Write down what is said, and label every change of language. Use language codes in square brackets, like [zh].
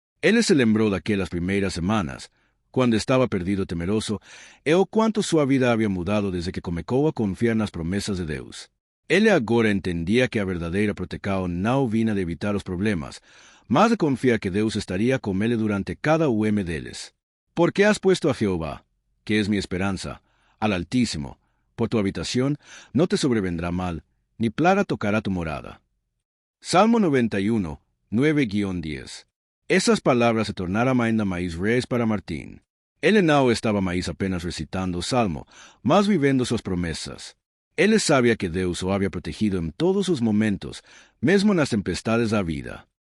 [pt] Ele se lembrou daquelas primeiras semanas, quando estava perdido e temeroso, e o quanto sua vida havia mudado desde que começou a confiar nas promessas de Deus. Ele agora entendia que a verdadeira proteção não vinha de evitar os problemas, mas de confiar que Deus estaria com ele durante cada deles. [es] Porque has puesto a Jehová, que es mi esperanza, al Altísimo, por tu habitación, no te sobrevendrá mal, ni plaga tocará tu morada. [pt] Salmo 91, 9-10. Esas palabras se tornaram ainda mais reais para Martín. Ele não estava mais apenas recitando o Salmo, mas vivendo suas promessas. Ele sabia que Deus o havia protegido em todos os momentos, mesmo nas tempestades da vida.